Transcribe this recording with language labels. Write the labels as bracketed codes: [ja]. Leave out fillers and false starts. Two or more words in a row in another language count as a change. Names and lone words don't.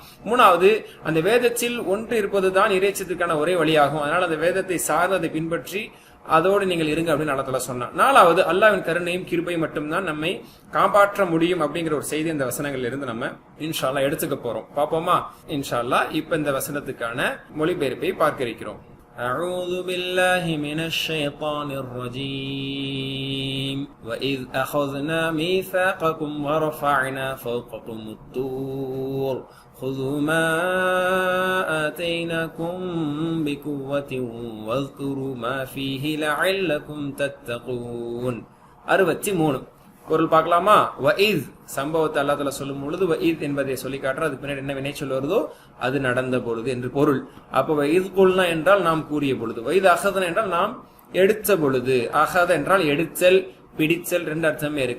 [ta] 3வது, அந்த வேதத்தில் ஒன்று இருப்பது தான் இறைச்சத்துக்கான ஒரே வழியாகும், அதனால் அந்த வேதத்தை சார்ந்து அதை பின்பற்றி அதோடு நீங்கள் இருங்க அப்படின்னு அல்லாஹ் சொன்னான். 4வது, அல்லாஹ்வின் கருணையும் கிருபையும் மட்டும்தான் நம்மை காப்பாற்ற முடியும் அப்படிங்கிற ஒரு செய்தி இந்த வசனங்கள்ல இருந்து நம்ம [ar] إن شاء الله [ta] எடுத்துக்க போறோம். பாப்போமா? [ar] إن شاء الله [ta] இப்ப இந்த வசனத்துக்கான மொழிபெயர்ப்பை பார்க்க இருக்கிறோம். [ar] أعوذ بالله من الشيطان الرجيم وإذ أخذنا ميثاقكم ورفعنا فوقكم الطور خذوا ما آتيناكم بقوة واذكروا ما فيه لعلكم تتقون. [ta] 63 பொருள் பார்க்கலாமா? வஇத், சம்பவத்தை [ar] الله تعالى [ta] சொல்லும் பொழுது வஇத் என்பதை சொல்லி காட்டுற, அதுக்கு பின்னாடி என்ன வினை சொல் வருதோ அது நடந்த பொழுது என்று பொருள். அப்ப [ar] وإذ قلنا [ta] என்றால் நாம் கூறிய பொழுது, [ar] وإذ أخذنا [ta] என்றால் நாம் எடுத்த பொழுது. அகத என்றால் எடுத்தல், பிடித்தல், 2 அர்த்தமே இருக்கு.